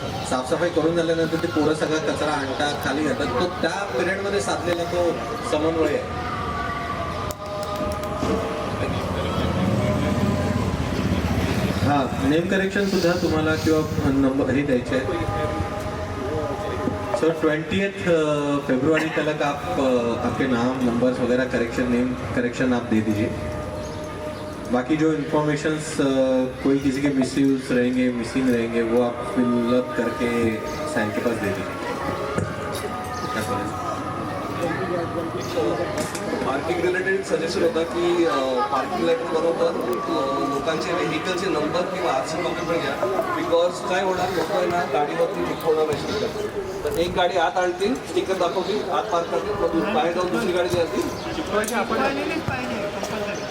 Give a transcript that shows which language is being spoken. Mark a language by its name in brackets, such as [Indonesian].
[Marathi] साफसफाई करून झाल्यानंतर ते पोरं सगळा कचरा आणतात खाली घालतात. तो त्या पिरियडमध्ये साधलेला तो समन्वय आहे. हाँ, नेम करेक्शन सुद्धा तुम्हाला किंवा नंबर हे द्यायचे आहे. [Hindi] सो 20th फरवरी तक आप आपके नाम नंबर्स वगैरह करेक्शन नेम करेक्शन आप दे दीजिए. बाकी जो इन्फॉर्मेशंस कोई किसी के मिसयूज रहेंगे मिसिंग रहेंगे वो आप फिल अप करके साइन के पास दे दीजिए. [Marathi] पार्किंग रिलेटेड सजेशन होता की पार्किंग लेटर बरोबर लोकांचे व्हेकलचे नंबर किंवा आरसी कॉपी पण घ्या. बिकॉज काय होणार, लोक आहे ना गाडीवरती चिकवणार नाही स्टिकर. तर एक गाडी आत आणतील, स्टिकर दाखवतील, आत पार्क करतील, मग बाहेर जाऊन दुसरी गाडी जी असतील चिकवायची.